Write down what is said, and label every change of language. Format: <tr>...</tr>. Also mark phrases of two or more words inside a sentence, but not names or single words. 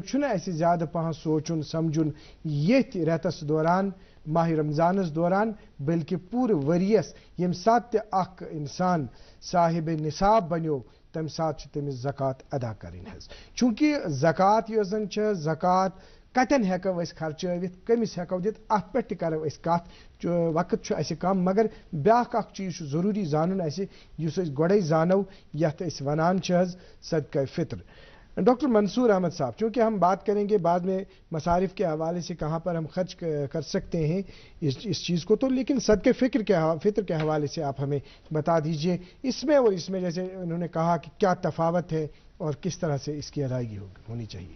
<ks>چھُنہٕ اَسہِ زیادٕ پہن سونٛچُن سمجھُن ییٚتھۍ رٮ۪تس دوران ماہِ رمضانس دوران بلکہِ پوٗرٕ ؤریس ییٚمہِ ساتہٕ تہِ اکھ انسان صاحبِ نصاب بنیو تمہِ ساتہٕ چھِ تٔمِس زکات ادا کرٕنۍ حظ چوٗنکہِ زکات یۄس زن چھِ زکات کتٮ۪ن ہٮ۪کو أسۍ خرچٲوِتھ کٔمِس ہٮ۪کو دِتھ اتھ پٮ۪ٹھ تہِ کرو أسۍ کتھ وقت چھُ اَسہِ کم مگر بیٛاکھ اکھ چیٖز چھُ ضروٗری زانُن اَسہِ یُس أسۍ گۄڈے زانو یتھ أسۍ ونان چھِ حظ صدقہ فطر</ks> <ur>ڈاکٹر منصور احمد صاحب چونکہ ہم بات کریں گے بعد میں مصارف کے حوالے سے کہاں پر ہم خرچ کر سکتے ہیں اس چیز کو تو لیکن صدقہ فطر کے حوالے سے آپ ہمیں بتا دیجئے اس میں اور اس میں جیسے انہوں نے کہا کہ کیا تفاوت ہے اور کس طرح سے اس کی ادائیگی ہونی چاہیے</ur>